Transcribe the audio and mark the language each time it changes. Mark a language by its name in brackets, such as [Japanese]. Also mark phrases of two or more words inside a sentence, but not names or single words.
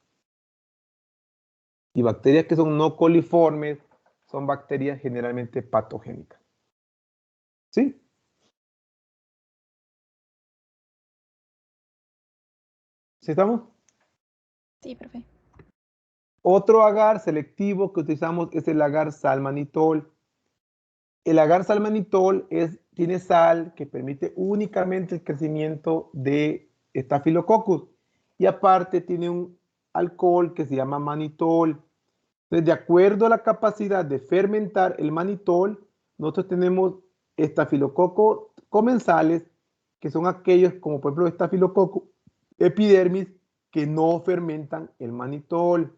[Spanish] Y bacterias que son no coliformes son bacterias generalmente patogénicas. ¿Sí? ¿Sí estamos? Sí, profe. Otro agar selectivo que utilizamos es el agar salmanitol. El agar salmanitol tiene sal que permite únicamente el crecimiento de Staphylococcus y aparte tiene un alcohol que se llama manitol. Entonces, de acuerdo a la capacidad de fermentar el manitol, nosotros tenemos estafilococos comensales, que son aquellos como por ejemplo Staphylococcus epidermis, que no fermentan el manitol.